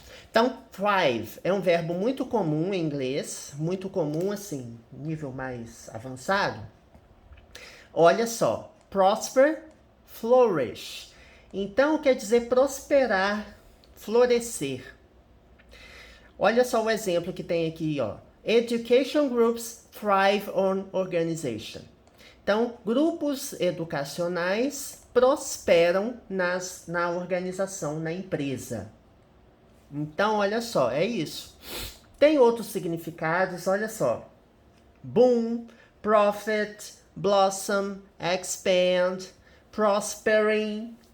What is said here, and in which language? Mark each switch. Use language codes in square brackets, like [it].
[pt] Então, thrive é um verbo muito comum em inglês, muito comum, assim, nível mais avançado. Olha só, prosper, flourish. Então, quer dizer prosperar, florescer. Olha só o exemplo que tem aqui, ó. [en] Education groups thrive on organization. [pt] Então, grupos educacionais prosperam na organização, na empresa. Então, olha só, é isso. Tem outros significados, olha só. [en] Boom, profit, blossom, expand, prospering.